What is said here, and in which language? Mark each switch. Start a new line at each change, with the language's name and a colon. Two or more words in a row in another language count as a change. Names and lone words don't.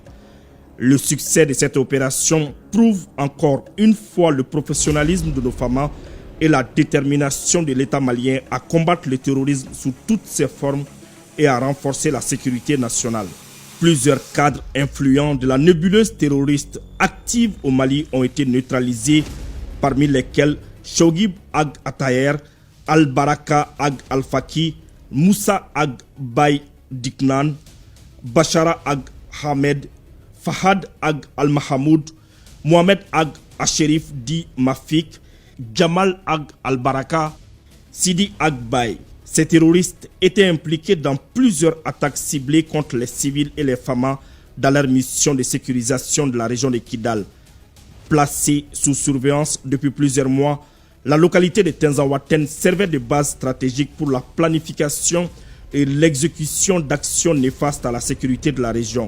French: Le succès de cette opération prouve encore une fois le professionnalisme de nos femmes et la détermination de l'État malien à combattre le terrorisme sous toutes ses formes et à renforcer la sécurité nationale. Plusieurs cadres influents de la nébuleuse terroriste active au Mali ont été neutralisés, parmi lesquels Shogib Ag Atayer, Al-Baraka Ag Al-Faki, Moussa Ag Bay Diknan, Bachara Ag Hamed, Fahad Ag Al-Mahamoud, Mohamed Ag Asherif Di Mafik, Jamal Ag Al-Baraka, Sidi Ag Bay. Ces terroristes étaient impliqués dans plusieurs attaques ciblées contre les civils et les femmes dans leur mission de sécurisation de la région de Kidal. Placée sous surveillance depuis plusieurs mois, la localité de Tinzaouaten servait de base stratégique pour la planification et l'exécution d'actions néfastes à la sécurité de la région.